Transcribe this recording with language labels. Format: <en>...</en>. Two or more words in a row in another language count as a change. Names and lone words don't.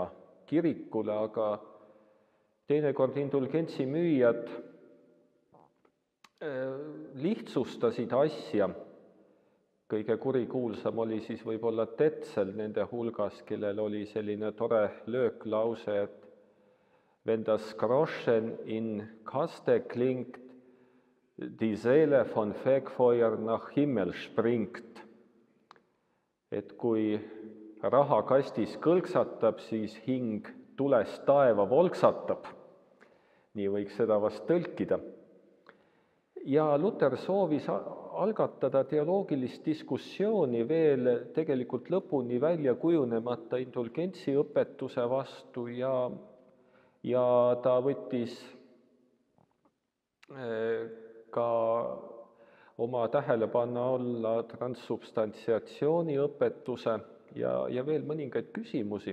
<et>kirikule, aga teinekord indulgentsi müüjad lihtsustasid asja kõige kurikuulsam oli siis võib-olla Tetzel nende hulgas, kellel oli selline tore lööklause, et</et> <de>wenn das Groschen in Kaste klingt, die Seele von Fegfeuer nach Himmel springt.</de> <et>Et kui raha kastis kõlksatab, siis hing tulest taeva volksatab. Nii võiks seda vast tõlkida. Ja Luter soovis algatada teoloogilist diskussiooni veel tegelikult lõpuni välja kujunemata indulgentsiõpetuse vastu ja ta võttis ka oma tähelepanu alla transsubstantsiatsiooni õpetuse ja veel mõningaid küsimusi.</et>